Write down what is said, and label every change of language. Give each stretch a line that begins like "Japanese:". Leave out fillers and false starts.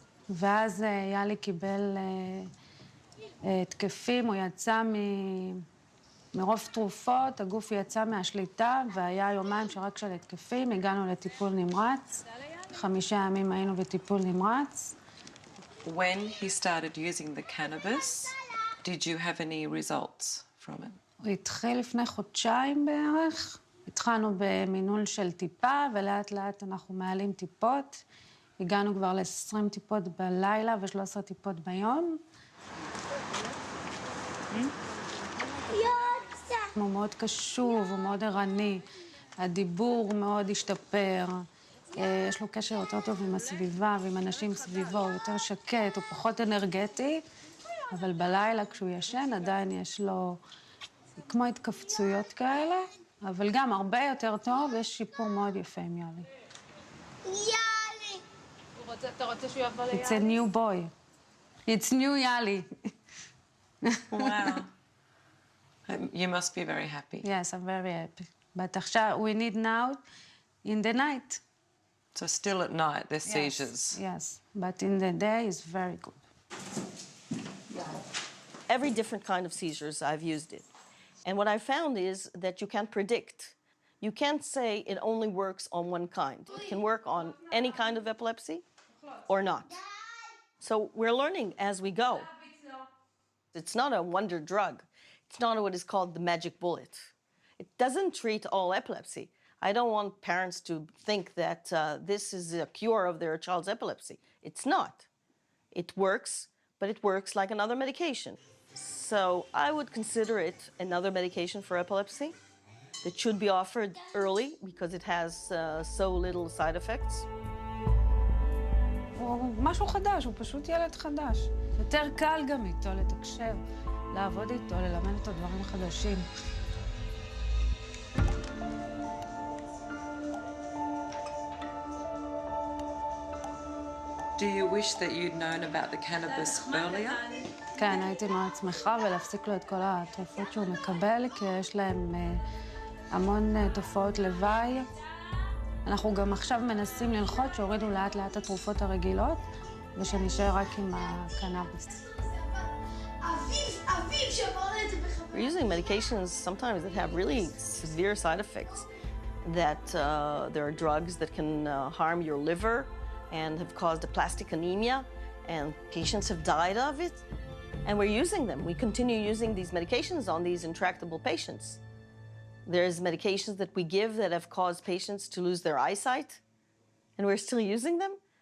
Hebrew: ואז יאלי קיבל תקפים, הוא יצא מרוב תרופות, הגוף יצא מהשליטה, והיה יומיים שרק של התקפים, הגענו לטיפול נמרץ, 5 ימים היינו בטיפול נמרץ.
English: When he started using the cannabis, did you have any results from it?
Hebrew: הוא התחיל לפני חודשיים בערך. התחלנו במינול של טיפה, ולאט לאט אנחנו מעלים טיפות. הגענו כבר ל-20 טיפות בלילה ו-13 טיפות ביום. הוא מאוד קשוב, הוא מאוד ערני. הדיבור מאוד השתפר. יש לו קשר יותר טוב עם הסביבה ועם אנשים סביבו, הוא יותר שקט, הוא פחות אנרגטי, אבל בלילה כשהוא ישן עדיין יש לו כמו התכווצויות כאלה, אבל גם הרבה יותר טוב, יש שיפור מאוד יפה עם יאלי. יאלי! אתה רוצה שהוא יבוא ליאלי?
English: It's a new boy. It's new יאלי. Wow. You must be very happy. Yes, I'm very happy. But
Hebrew: עכשיו,
English: we need now in the night. So still at night, there's seizures? Yes, but in the day it's very good. Every different kind of seizures, I've used it. And what I found is that you can't predict. You can't say it only works on one kind. It can work on any kind of epilepsy or not. So we're learning as we go. It's not a wonder drug. It's not what is called the magic bullet. It doesn't treat all epilepsy. I don't want parents to think that this is a cure of their child's epilepsy. It's not. It works, but it works like another medication. So I would consider it another medication for epilepsy that should be offered early because it has so little side effects.
Hebrew: הוא משהו חדש, הוא פשוט ילד חדש. יותר קל גם איתו לתקשר, לעבוד איתו, ללמד איתו דברים חדשים.
English: Do you wish that you'd known about the cannabis earlier?
Hebrew: כן, הייתי מאוד שמחה ולהפסיק לו את כל התרופות שהוא מקבל, כי יש להם המון תופעות לוואי. אנחנו גם עכשיו מנסים ללחוץ שהורידו לאט לאט התרופות הרגילות, ושנשאר רק עם הקנאביס.
English: We're using medications sometimes that have really severe side effects, that there are drugs that can harm your liver and have caused aplastic anemia, and patients have died of it. And we're using them. We continue using these medications on these intractable patients. There's medications that we give that have caused patients to lose their eyesight, and we're still using them.